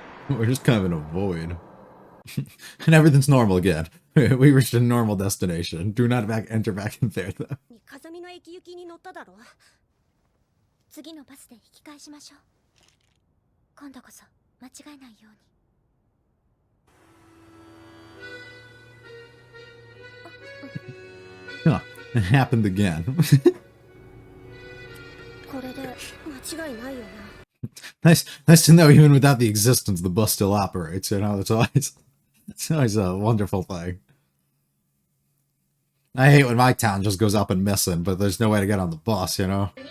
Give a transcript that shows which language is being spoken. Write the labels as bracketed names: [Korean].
[English] We're just kind of in a void. And everything's normal again. We reached a normal destination. Do not enter back in there, though. [Japanese] 風見の駅行きに乗っただろ。次のバスで引き返しましょう。今度こそ間違えないように。 [English] Huh, it happened again. [Japanese] これで間違いないよな。 [English] Nice to know even without the existence, the bus still operates, you know? It's always a wonderful thing. I hate when my town just goes up and missing, but there's no way to get on the bus, you know?